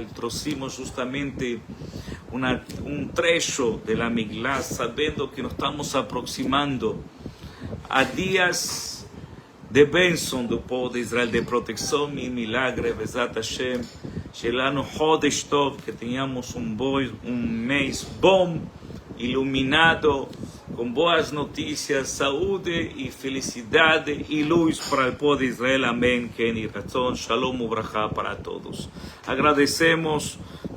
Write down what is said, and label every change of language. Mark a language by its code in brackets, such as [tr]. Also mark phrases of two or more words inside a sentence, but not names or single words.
[pt] Trouxemos justamente trecho de la Miglah, sabendo que nos estamos aproximando a dias de bênção do povo de Israel, de proteção e milagre. [he] בעזרת השם שלנו חודש טוב, [pt] que tenhamos um mês bom, iluminado, com boas notícias, saúde e felicidade e luz para o povo de Israel. Amém. [he] כן יהי רצון. שלום וברכה [pt] para todos. Agradecemos